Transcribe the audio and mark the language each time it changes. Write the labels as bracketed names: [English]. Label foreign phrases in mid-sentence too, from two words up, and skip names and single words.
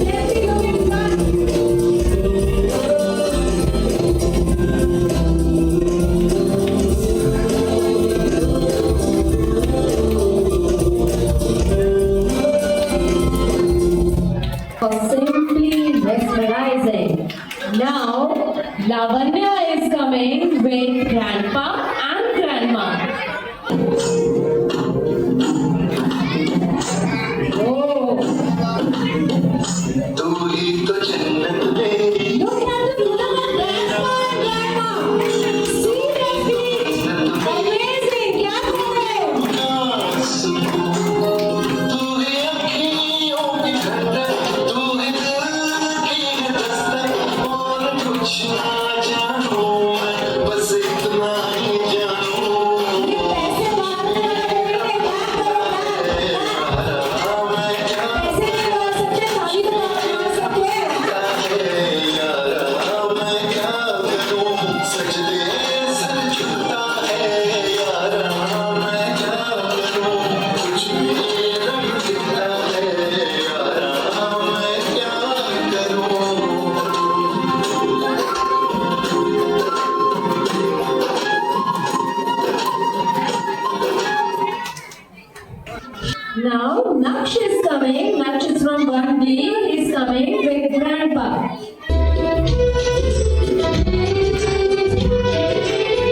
[English] Let me know in front. Simply mesmerizing. Now, Lavanya is coming with Grandpa and Grandma. Oh, [Hindi] तू ही तो जन्नत मेरी [English] look at the beautiful Grandpa and Grandma. See their feet. Amazing. Clap for them. [Hindi] तू ही अखियों की ठंडक तू ही दिल की है दस्तक और कुछ ना जानू मैं बस इतना ही जानू ये पैसे मारने वाले clap करो, मैं क्या पैसे नहीं मार सकते, खाली तो मार सकते हैं। यारा मैं क्या करूं सजदे सर झुकता है यारा मैं क्या करूं कुछ मेरा दिखता है यारा मैं क्या करूं [English] Now, Naksh is coming. Naksh is from 1B. He's coming with Grandpa.